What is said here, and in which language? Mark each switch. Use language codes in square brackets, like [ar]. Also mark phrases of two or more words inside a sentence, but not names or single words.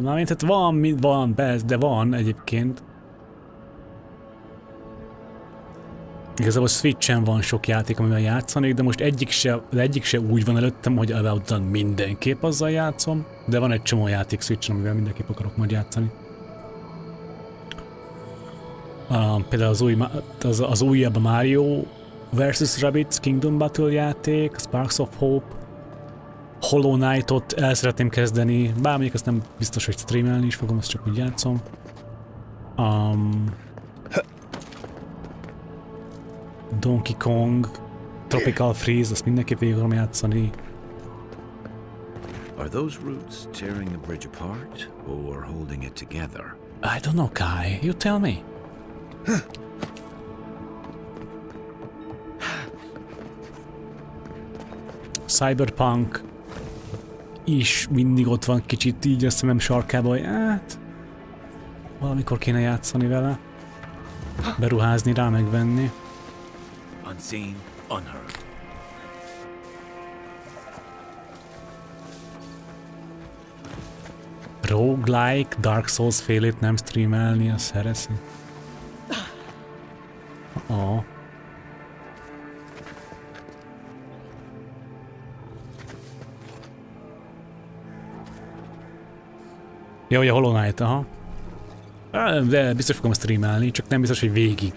[hu] Mármint hát van, de van egyébként. Igazából Switchen van sok játék, amivel játszanék, de most egyik se úgy van előttem, hogy Evaud után mindenképp azzal játszom. De van egy csomó játék Switchen, amivel mindenképp akarok majd játszani. Például az újabb Mario vs. Rabbids Kingdom Battle játék, Sparks of Hope, Hollow Knight-ot el szeretném kezdeni, bár mondjuk azt nem biztos, hogy streamelni is fogom, azt csak úgy játszom. Donkey Kong, Tropical Freeze, azt mindenképp végig akarom játszani. [en] Are those roots tearing the bridge apart or holding it together? I don't know, Kai. You tell me. [hu] Cyberpunk is mindig ott van kicsit így a szemem sarkában, hogy hát valamikor kéne játszani vele, beruházni rá, megvenni. [en] Unseen, unheard. [hu] Roguelike, Dark Souls félét nem streamelni, az hereszi. Ja, hogy a Hollow Knight, aha. De biztos fogom streamelni, csak nem biztos, hogy végig.